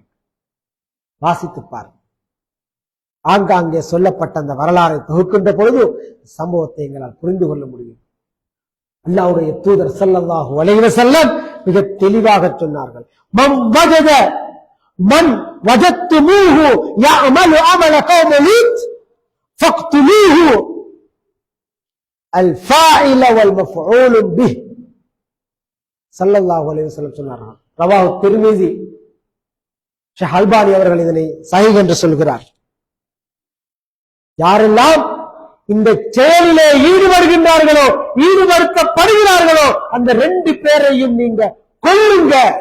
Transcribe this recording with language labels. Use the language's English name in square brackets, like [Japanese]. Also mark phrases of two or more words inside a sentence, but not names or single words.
[Tamil] வாசித்துப்பார். ஆங்காங்கே சொல்லப்பட்ட அந்த வரலாறை தொகுக்கின்ற பொழுது சம்பவத்தை எங்களால் புரிந்து கொள்ள முடியும். அல்லாஹ்வுடைய தூதர் [Arabic] صلى الله عليه وسلم [Tamil] மிக தெளிவாக சொன்னார்கள், [Arabic] من وجدتموه يعمل عمل قوم لوط فاقتلوه الفاعل والمفعول به. صلى الله عليه وسلم [Tamil] சொன்னார்கள். [Arabic] رواه الترمذي, [Tamil] ஷேக் அல்பானி அவர்கள் இதனை சஹீஹ் என்று சொல்கிறார். யாரெல்லாம் இந்த செயலிலே ஈடுபடுகின்றார்களோ, ஈடுபடுத்தப்படுகிறார்களோ, அந்த 2 பேரையும் நீங்க கொல்லுங்க.